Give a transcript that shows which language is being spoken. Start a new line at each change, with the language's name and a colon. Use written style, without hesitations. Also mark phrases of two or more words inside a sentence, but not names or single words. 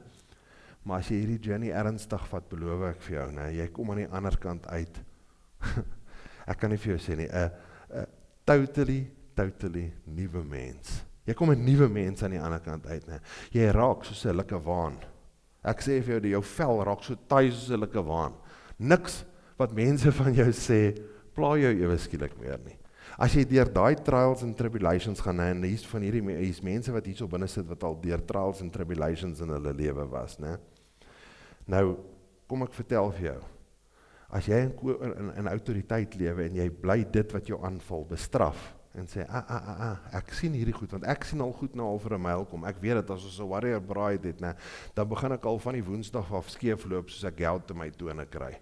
Afrikaans: Maar as jy hierdie journey ernstig vat, beloof ek vir jou, né, jy kom aan die ander kant uit Ek kan nie vir jou sê nie, 'n totally nuwe mens. Jy kom 'n nuwe mens aan die ander kant uit, né? Jy raak soos 'n likkewaan. Ek sê vir jou, jou vel raak so taai soos 'n likkewaan. Niks wat mense van jou sê, pla jou ewe skielik meer nie. As jy deur daai
English: trials and tribulations
Afrikaans: gaan, en hier's mense wat hierso binne sit wat al deur
English: trials and tribulations
Afrikaans: in hulle lewe was, né? Nou, kom ek vertel vir jou, as jy in autoriteit lewe en jy bly dit wat jou aanval bestraf en sê, ek sien hierdie goed, want ek sien al goed nou al vir 'n myl kom, ek weet dit, as ons 'n
English: warrior bride
Afrikaans: het, né, dan begin ek al van die Woensdag af skeefloop soos ek geld te my tone kry.